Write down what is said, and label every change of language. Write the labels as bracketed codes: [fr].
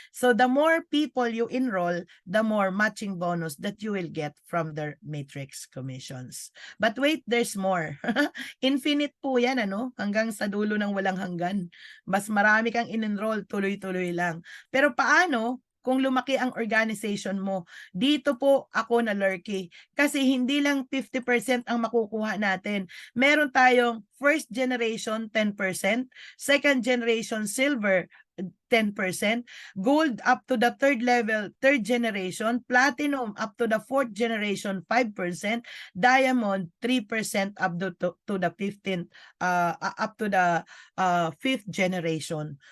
[en] So the more people you enroll, the more matching bonus that you will get from their matrix commissions. But wait, there's more. [tl] Infinite po yan, ano? Hanggang sa dulo ng walang hanggan. Mas marami kang in-enroll, tuloy-tuloy lang. Pero paano kung lumaki ang organization mo? Dito po ako na lurky. Kasi hindi lang 50% ang makukuha natin. [en] Meron tayong first generation 10%, second generation silver 10%, gold up to the third level, third generation, platinum up to the fourth generation, 5%, diamond 3% up to the 15th, up to the fifth generation.